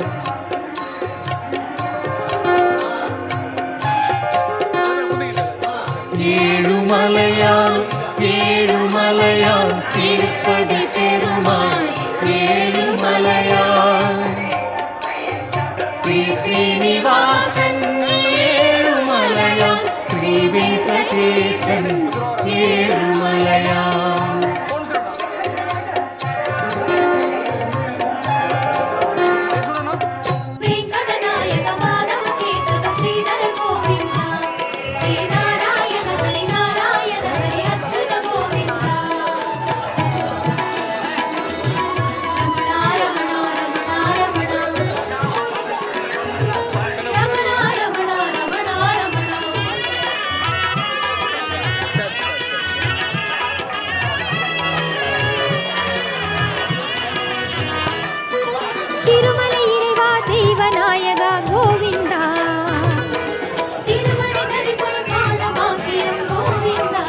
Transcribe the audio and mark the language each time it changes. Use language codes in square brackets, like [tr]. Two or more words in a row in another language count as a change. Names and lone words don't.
[ta] ஏழுமலையான் ஏழுமலையான் திருப்பதி பெருமாள் ஏழுமலையான் ஸ்ரீ ஸ்ரீனிவாசன் ஏழுமலையான் ஸ்ரீ வெங்கடேசன் ஏழுமலையான் [sa] वेंकटनायक माधव केशव श्रीधर गोविंद श्रीनारायण हरि नारायण हरि अच्युत गोविंद रमणा रमणा रमणा रमणा रमणा रमणा रमणा रमणा [ta] திருமலை இறைவா தெய்வநாயகா கோவிந்தா திருமணி தரிசனம் காண பாக்கியம் கோவிந்தா